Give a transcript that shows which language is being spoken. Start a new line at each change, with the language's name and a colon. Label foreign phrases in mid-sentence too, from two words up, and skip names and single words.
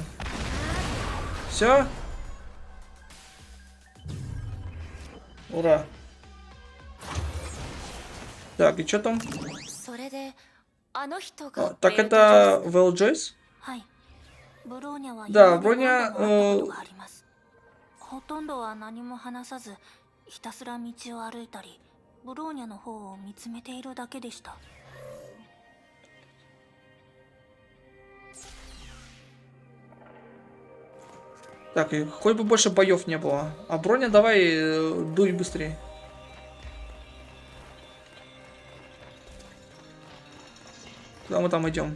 Russian: Все? Ура. Так, и что там? А, так это Вэл Джойс? Да, Броня...
Japanese: ほとんどは何も話さず、ひたすら道を歩いたり、ブローニャの方を見つめているだけでした。
Russian: Так, и хоть бы больше боев не было. А Броня, давай дуй быстрее. Куда мы там идем?